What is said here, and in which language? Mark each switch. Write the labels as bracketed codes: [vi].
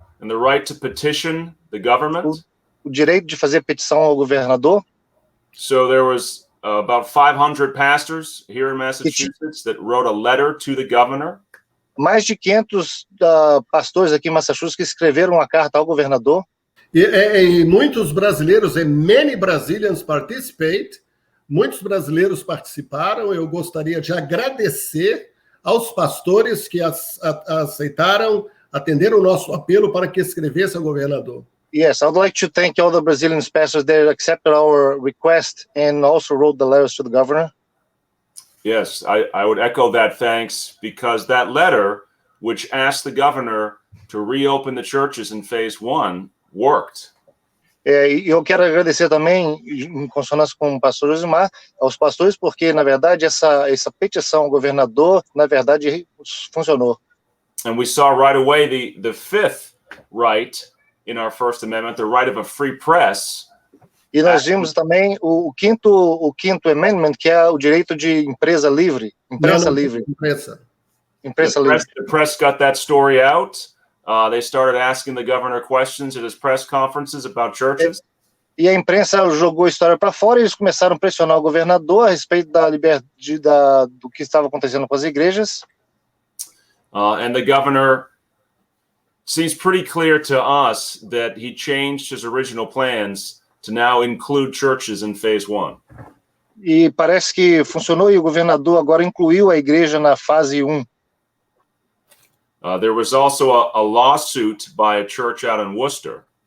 [en] and the right to petition the government. [pt] O direito de fazer petição ao governador. [en] So there was about 500 pastors here in Massachusetts that wrote a letter to the governor. [pt] Mais de 500 pastores aqui em Massachusetts que escreveram uma carta ao governador. E muitos brasileiros, [en] and many Brazilians participate, [pt] muitos brasileiros participaram. Eu gostaria de agradecer aos pastores que aceitaram atender o nosso apelo para que escrevesse ao governador. [en] Yes, I would like to thank all the Brazilian pastors that accepted our request and also wrote the letters to the governor. Yes, I would echo that thanks, because that letter, which asked the governor to reopen the churches in phase 1, worked. [pt] E eu quero agradecer também, em consonância com o pastor Josimar, aos pastores, porque, na verdade, essa petição ao governador, na verdade, funcionou. [en] And we saw right away the fifth right in our First Amendment, the right of a free press. [pt] E nós vimos também o quinto amendment, que é o direito de imprensa livre. Imprensa livre. [en] The press got that story out. They started asking the governor questions at his press conferences about churches. [pt] E a imprensa jogou a história para fora e eles começaram a pressionar o governador a respeito do que estava acontecendo com as igrejas. [en] And the governor seems pretty clear to us that he changed his original plans to now include churches in phase 1. [pt] E parece que funcionou e o governador agora incluiu a igreja na fase 1. [en] There was also a lawsuit by a church out in Worcester.